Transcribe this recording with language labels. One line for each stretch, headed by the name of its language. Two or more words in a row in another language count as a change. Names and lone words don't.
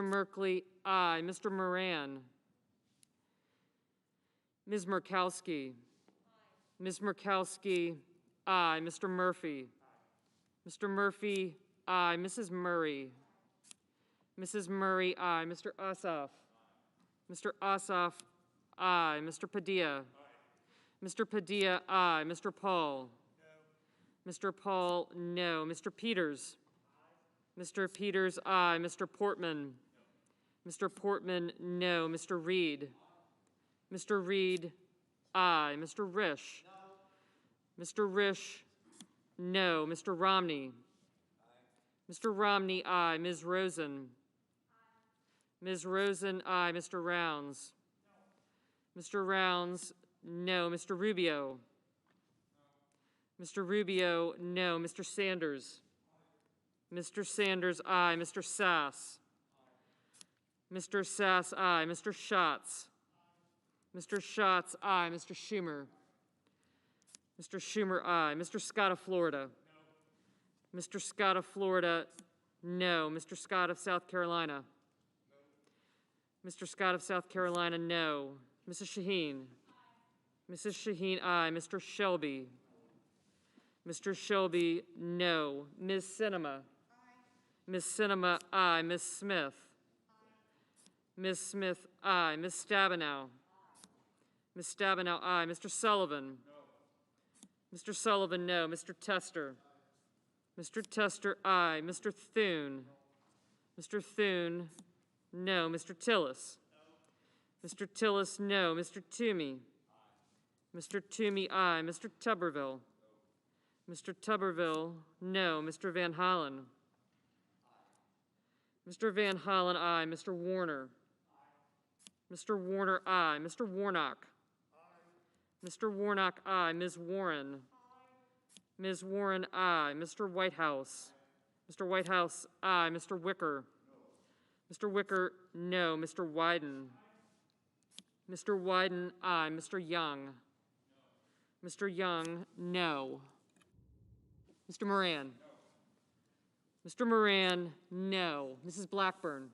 English: Merkley, aye. Mr. Moran? Ms. Murkowski? Aye. Ms. Murkowski, aye. Mr. Murphy? Aye. Mr. Murphy, aye. Mrs. Murray? Mrs. Murray, aye. Mr. Ossoff? Aye. Mr. Ossoff, aye. Mr. Padilla? Aye. Mr. Padilla, aye. Mr. Paul? No. Mr. Paul, no. Mr. Peters? Aye. Mr. Peters, aye. Mr. Portman? No. Mr. Portman, no. Mr. Reed? Aye. Mr. Reed, aye. Mr. Risch? No. Mr. Risch, no. Mr. Romney? Aye. Mr. Romney, aye. Ms. Rosen? Aye. Ms. Rosen, aye. Mr. Rounds? No. Mr. Rounds, no. Mr. Rubio? No. Mr. Rubio, no. Mr. Sanders? Aye. Mr. Sanders, aye. Mr. Sass? Aye. Mr. Sass, aye. Mr. Schatz? Aye. Mr. Schatz, aye. Mr. Schumer? Mr. Schumer, aye. Mr. Scott of Florida? No. Mr. Scott of Florida, no. Mr. Scott of South Carolina? No. Mr. Scott of South Carolina, no. Mrs. Shaheen? Aye. Mrs. Shaheen, aye. Mr. Shelby? Mr. Shelby, no. Ms. Sinema? Aye. Ms. Sinema, aye. Ms. Smith? Aye. Ms. Smith, aye. Ms. Stabenow? Aye. Ms. Stabenow, aye. Mr. Sullivan? No. Mr. Sullivan, no. Mr. Tester? Aye. Mr. Tester, aye. Mr. Thune? No. Mr. Thune, no. Mr. Tillis? No. Mr. Tillis, no. Mr. Toomey? Aye. Mr. Toomey, aye. Mr. Tuberville? No. Mr. Tuberville, no. Mr. Van Hollen? Aye. Mr. Van Hollen, aye. Mr. Warner. Mr. Warner, aye. Mr. Warnock. Mr. Warnock, aye. Ms. Warren. Ms. Warren, aye. Mr. Whitehouse. Mr. Whitehouse, aye. Mr. Wicker. Mr. Wicker, no. Mr. Wyden. Mr. Wyden, aye. Mr. Young. Mr. Young, no. Mr. Moran. Mr. Moran, no. Mrs. Blackburn.